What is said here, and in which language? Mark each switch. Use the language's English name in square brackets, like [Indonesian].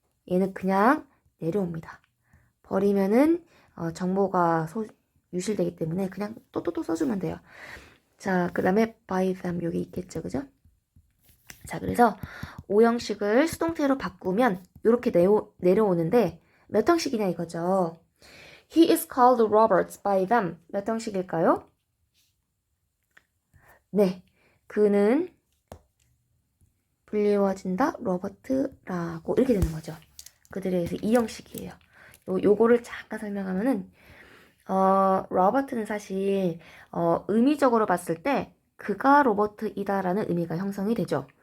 [Korean] 얘는 그냥 내려옵니다. 버리면은 정보가 유실되기 때문에 그냥 또 써주면 돼요. 자, 그 다음에 [English] by them [Korean] 여기 있겠죠. 그죠? 자, 그래서 5형식을 수동태로 바꾸면 이렇게 내려오는데 몇 형식이냐 이거죠. [English] He is called Robert by them. [Korean] 몇 형식일까요? 네, 그는 불리워진다 로버트라고 이렇게 되는 거죠. 그들에 의해서 2형식이에요. 요거를 잠깐 설명하면은 로버트는 사실 의미적으로 봤을 때 그가 로버트이다라는 의미가 형성이 되죠.